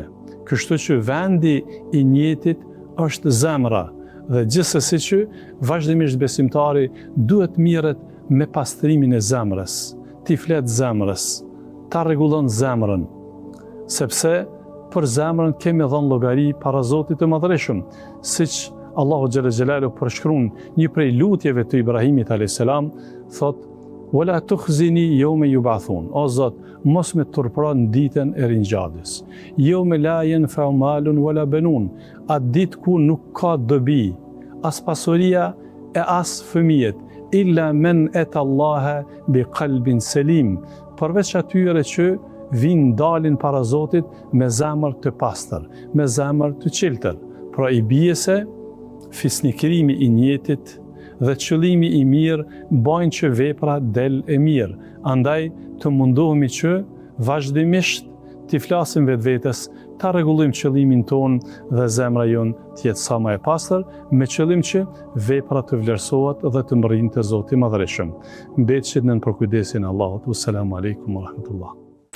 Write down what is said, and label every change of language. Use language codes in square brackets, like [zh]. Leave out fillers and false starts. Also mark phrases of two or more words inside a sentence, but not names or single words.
[sq] Kështu që vendi i njetit është zemra dhe gjithsesi që vazhdimisht besimtari duhet mirret me pastrimin e zemrës, t'i flet zemrës, ta rregullon zemrën, sepse për zemrën kemi dhënë llogari para Zotit të Madhërisëm, siç Allahu [ar] جل جلاله [sq] përshkruan një prej lutjeve të Ibrahimit a.s. [ar] thot: "ولا تخزني يوم يبعثون." [sq] O Zot, mos me turpro në ditën e ringjalljes. [ar] يوم لا ينفع مال ولا بنون. [sq] Atë ditë ku nuk ka dobi, as pasuria e as fëmijët, [ar] إلا من أتى الله بقلب سليم. [sq] Përveç atyre që vinë dalin para Zotit me zemër të pastër, me zemër të qiltër. Pra i bie se fisnikrimi i njetit dhe qëllimi i mirë bajnë që vepra del e mirë. Andaj të mundohemi që vazhdimisht t'i flasim vetvetes, ta rregullojmë qëllimin ton dhe zemra jon të jetë sa më e pastër, me qëllim që vepra të vlerësohet dhe të mbërrinë te Zoti i Madhërisëm. Mbetshit nën përkujdesin e Allahut. [ar] السلام عليكم ورحمة الله.